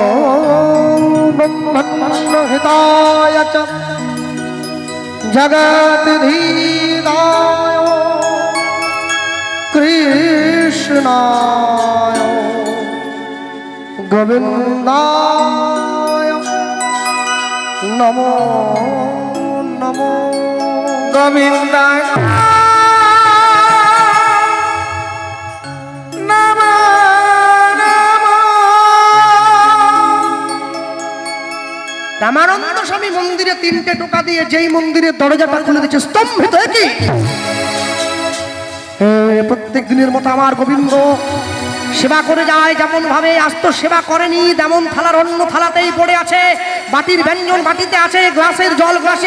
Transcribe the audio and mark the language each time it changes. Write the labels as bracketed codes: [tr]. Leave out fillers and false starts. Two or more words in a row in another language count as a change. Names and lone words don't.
[sa] ब्रह्महिताय च जगद्धिदाय कृष्णाय गोविन्दाय नमो नमो गोविन्दाय [bn] রামানন্দ স্বামী মন্দিরে তিনটে টোকা দিয়ে যেই মন্দিরের দরজাটা খুলে দিচ্ছে স্তম্ভিত কি প্রত্যেক দিনের মতো আমার গোবিন্দ সেবা করে যায়, যেমন ভাবে আজ তো সেবা করেনি, তেমন থালার অন্য থালাতেই পড়ে আছে, বাটির ব্যঞ্জন বাটিতে আছে, গ্লাসের জল গ্লাসে।